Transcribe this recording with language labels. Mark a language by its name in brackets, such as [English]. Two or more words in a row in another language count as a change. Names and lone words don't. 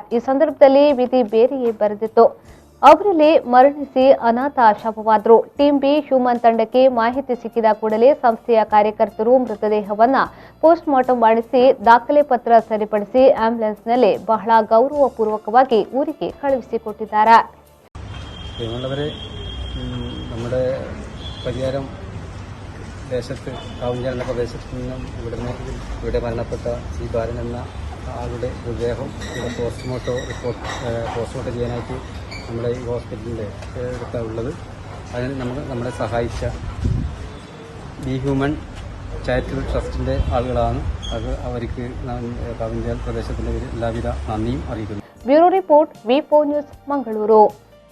[Kannada] ಈ ಸಂದರ್ಭದಲ್ಲಿ ವಿಧಿ ಬೇರೆಯೇ ಬರೆದಿತ್ತು. ಅವರಲ್ಲಿ ಮರಣಿಸಿ ಅನಾಥ ಶವವಾದರು. ಟೀಂ ಬಿ ಹ್ಯೂಮನ್ ತಂಡಕ್ಕೆ ಮಾಹಿತಿ ಸಿಕ್ಕಿದ ಕೂಡಲೇ ಸಂಸ್ಥೆಯ ಕಾರ್ಯಕರ್ತರು ಮೃತದೇಹವನ್ನ ಪೋಸ್ಟ್ಮಾರ್ಟಂ ಮಾಡಿಸಿ ದಾಖಲೆ ಪತ್ರ ಸರಿಪಡಿಸಿ ಆಂಬ್ಯುಲೆನ್ಸ್ನಲ್ಲಿ ಬಹಳ ಗೌರವಪೂರ್ವಕವಾಗಿ ಊರಿಗೆ ಕಳುಹಿಸಿಕೊಟ್ಟಿದ್ದಾರೆ. [Malayalam] നമ്മുടെ പരിയാരം ദേശത്ത് കാവുഞ്ചാൽ എന്ന പ്രദേശത്ത് നിന്നും ഇവിടെ മരണപ്പെട്ട ഈ ബാലൻ എന്ന ആളുടെ മൃതദേഹം ഇവിടെ പോസ്റ്റ്മോർട്ടം ചെയ്യാനായിട്ട് നമ്മുടെ ഈ ഹോസ്പിറ്റലിൻ്റെ അടുത്തുള്ളത്. അതിന് നമ്മളെ സഹായിച്ച ബി ഹ്യൂമൻ ചാരിറ്റബിൾ ട്രസ്റ്റിൻ്റെ ആളുകളാണ്. അവർക്ക് കാവുഞ്ചാൽ പ്രദേശത്തിൻ്റെ എല്ലാവിധ നന്ദിയും അറിയിക്കുന്നു. [English] bureau report [Kannada] ವಿ4 ನ್ಯೂಸ್ ಮಂಗಳೂರು.